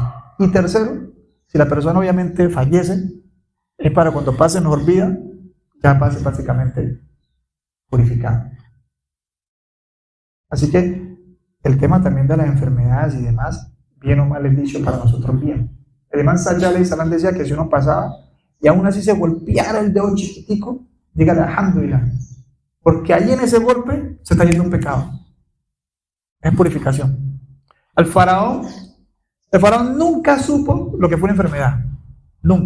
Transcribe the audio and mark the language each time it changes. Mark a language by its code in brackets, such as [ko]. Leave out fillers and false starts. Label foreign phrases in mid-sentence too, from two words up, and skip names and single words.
[es] Y tercero, si la persona obviamente fallece, es para cuando pase mejor vida, ya pase básicamente purificado. Así que el tema también de las enfermedades y demás, bien o mal es dicho para nosotros bien. El imán Sayyid [ar] عليه السلام [es] decía que si uno pasaba y aún así se golpeara el dedo chiquitico, dígale alhamdulillah, porque ahí en ese golpe se está yendo un pecado. Es purificación. El faraón nunca supo lo que fue una enfermedad. Nunca.